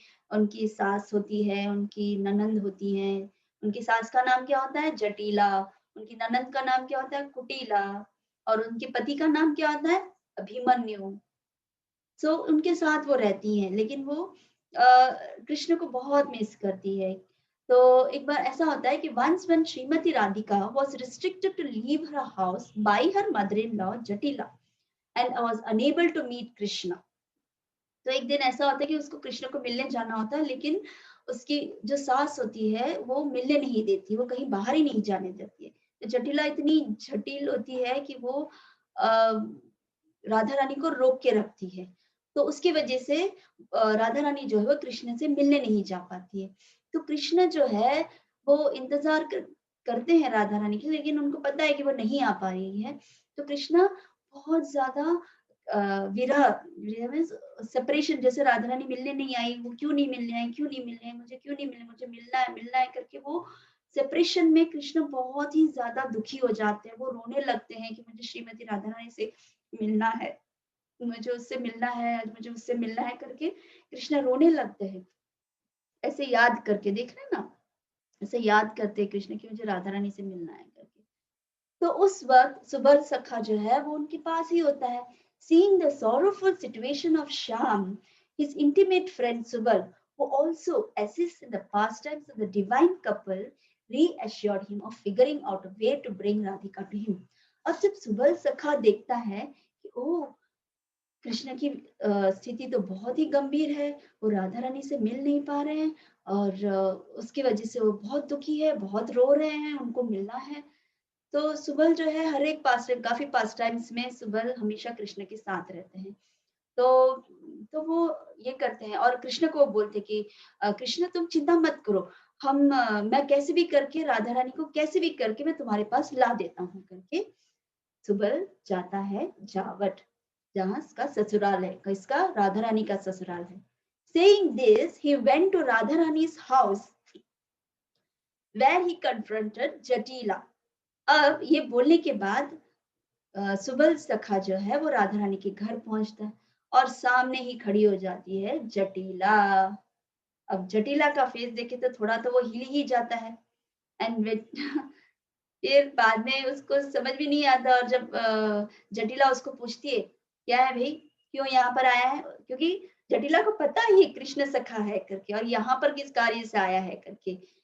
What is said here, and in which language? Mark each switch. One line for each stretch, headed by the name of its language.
Hindi: उनकी सास होती है, उनकी ननंद होती है। उनकी सास का नाम क्या होता है? जटिला। उनकी ननंद का नाम क्या होता है? कुटिला। और उनके पति का नाम क्या होता है? अभिमन्यु। सो उनके साथ वो रहती हैं, लेकिन वो कृष्ण को बहुत मिस करती है। तो एक बार ऐसा होता है कि
English: once when Shrimati Radhika was restricted to leave her house by her mother-in-law Jatila and was unable to meet Krishna.
Hindi: तो एक दिन ऐसा होता है कि उसको कृष्ण को मिलने जाना होता है, लेकिन उसकी जो सास होती है वो मिलने नहीं देती, वो कहीं बाहर ही नहीं जाने देती है। तो जटिला इतनी जटिल होती है कि वो राधा रानी को रोक के रखती है। तो उसकी वजह से राधा रानी जो है वो कृष्ण से मिलने नहीं जा पाती है। तो कृष्ण जो है वो इंतजार करते हैं राधा रानी की, लेकिन उनको पता है कि वो नहीं आ पा रही है। तो कृष्ण बहुत ज्यादा विरह मीन्स सेपरेशन, जैसे राधा रानी मिलने नहीं आई, वो क्यों नहीं मिलने आई, क्यों नहीं मिलने, मुझे क्यों नहीं मिलने, मुझे मिलना है करके वो सेपरेशन में कृष्ण बहुत ही ज्यादा दुखी हो जाते हैं। वो रोने लगते हैं कि मुझे श्रीमती राधा रानी से मिलना है, मुझे उससे मिलना है, आज मुझे उससे मिलना है करके कृष्ण रोने लगते हैं। ऐसे याद करके, देख रहे हैं ना, ऐसे याद करते हैं कृष्ण की मुझे राधा रानी से मिलना है करके। तो उस वक्त सुबल सखा जो है वो उनके पास ही होता है।
English: Seeing the sorrowful situation of Shyam, his intimate friend Subal, who also assists in the pastimes of the divine couple, reassured him of figuring out a way to bring Radhika to him.
Hindi: अब जब सुबल सखा देखता है कि ओ कृष्ण की स्थिति तो बहुत ही गंभीर है, वो राधा रानी से मिल नहीं पा रहे हैं, और उसकी वजह से वो बहुत दुखी है, बहुत रो रहे हैं, उनको मिलना है। तो सुबल जो है हर एक काफी पास टाइम्स में सुबल हमेशा कृष्ण के साथ रहते हैं। तो वो ये करते हैं और कृष्ण को बोलते कि कृष्ण तुम चिंता मत करो, मैं कैसे भी करके राधा रानी को कैसे भी करके मैं तुम्हारे पास ला देता हूँ करके सुबल जाता है जावट, जहाँ इसका ससुराल है, इसका राधा रानी का ससुराल है।
English: Saying this, he went to Radharani's house where he confronted Jatila.
Hindi: अब ये बोलने के बाद सुबल सखा जो है वो राधा रानी के घर पहुंचता है और सामने ही खड़ी हो जाती है जटिला। अब जटिला का फेस देखे तो थोड़ा तो वो हिल ही जाता है। एंड फिर बाद में उसको समझ भी नहीं आता, और जब जटिला उसको पूछती है क्या है भाई, क्यों यहाँ पर आया है, क्योंकि जटिला को पता ही कृष्ण सखा है करके और यहाँ पर किस कार्य से आया है करके।